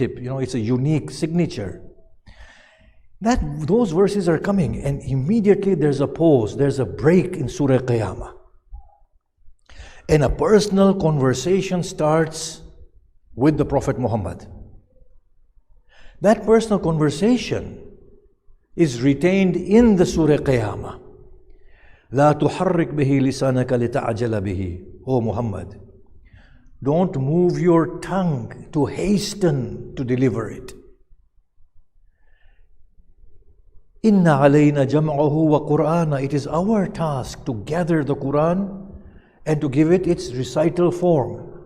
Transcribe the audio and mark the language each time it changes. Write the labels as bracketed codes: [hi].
[en] It's a unique signature. Those verses are coming, and immediately there's a pause, there's a break in Surah Qiyamah. And a personal conversation starts with the Prophet Muhammad. That personal conversation is retained in the Surah Qiyamah. [ar] لا تحرك به لسانك لتعجل به. [en] O Muhammad, don't move your tongue to hasten to deliver it. [ar] إن علينا جمعه وقرآن. [en] It is our task to gather the Quran and to give it its recital form.